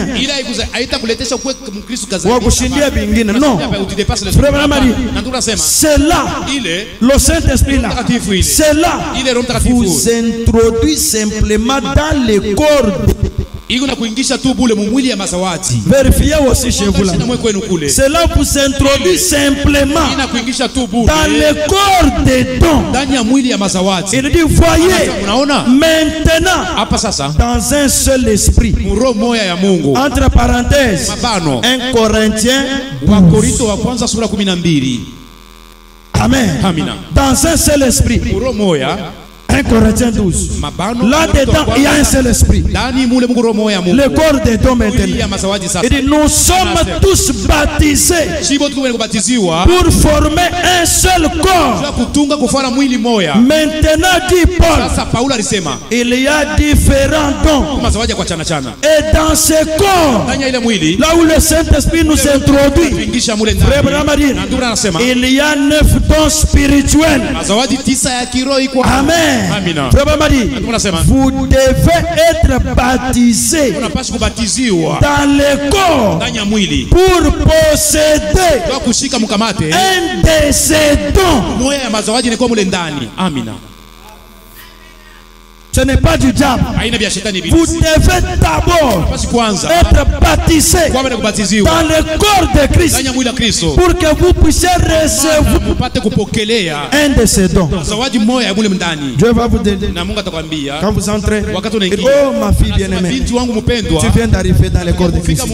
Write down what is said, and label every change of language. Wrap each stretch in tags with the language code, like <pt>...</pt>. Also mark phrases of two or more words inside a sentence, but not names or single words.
<sw>Ila haitakuletesha kuwe Mkristo kazi. Wa kushindia vingine.</sw> <fr>Non. Frère Branham dit, c'est là, le Saint-Esprit là, c'est là, vous introduit simplement dans le corps.</fr> <sw>Iko na kuingisha tu bule mwili ya mazawadi.</sw> <fr>Vérifiez aussi chez vous là. Cela vous introduit simplement</fr> <sw>Ina kuingisha tu bule</sw> <fr>dans le corps des dons.</fr> <sw>ndani ya mwili ya mazawadi.</sw> <fr>Il dit, voyez,</fr> <sw>Unaona?</sw> <fr>maintenant,</fr> <sw>Hapa sasa</sw> <fr>dans un seul esprit,</fr> <sw>roho moja ya Mungu.</sw> <fr>entre parenthèses,</fr> <sw>Mabano.</sw> <fr>1 Corinthiens</fr> <sw>Wa Korinto wa kwanza sura 12.</sw> <fr>Amen.</fr> <sw>Amina.</sw> <fr>Dans un seul esprit.</fr> <sw>Roho moja.</sw> <fr>1 Corinthiens 12.</fr> <sw>Mabano.</sw> <fr>Là-dedans, il y a un seul esprit.</fr> <sw>Ndani mule Mungu roho moja ya Mungu.</sw> <fr>Le corps des dons</fr> <sw>Mwili ya</sw> <fr>maintenant.</fr> <sw>mazawadi sasa.</sw> <fr>Il dit, nous sommes tous baptisés</fr> <sw>Shibo tuko kubatiziwa.</sw> <fr>pour former un seul corps.</fr> <sw>Kwa kutunga kufanya mwili moja.</sw> <fr>Maintenant, dit Paul,</fr> <sw>Sasa Paulo alisema</sw> <fr>il y a différents dons.</fr> <sw>mazawadi kwa chana chana.</sw> <fr>Et dans ce corps,</fr> <sw>Ndani ya ile mwili</sw> <fr>là où le Saint-Esprit nous introduit,</fr> <sw>kuingisha mule</sw> <fr>Frère</fr> <sw>ndani.</sw> <fr>Branham dit,</fr> <sw>Na ndio anasema</sw> <fr>il y a 9 dons spirituels.</fr> <sw>mazawadi 9 ya kiroho iko.</sw> <fr>Amen.</fr> <sw>Amina.</sw> <fr>Frère Branham dit,</fr> <sw>Tunasema</sw> <fr>vous devez être baptisés</fr> <sw>unapaswa kubatiziwa</sw> <fr>dans le corps</fr> <sw>ndani ya mwili</sw> <fr>pour posséder</fr> <sw>kwa kushika mkamate</sw> <fr>un de ces dons.</fr> <sw>moya ya mazawadi ni kwa mule ndani. Amina.</sw> <fr>Ce n'est pas du diable. Vous devez d'abord être baptisé dans le corps de Christ pour que vous puissiez recevoir un de ces dons. Dieu va vous donner. Quand vous entrez, oh ma fille bien-aimée, tu viens d'arriver dans le corps de Christ.</fr>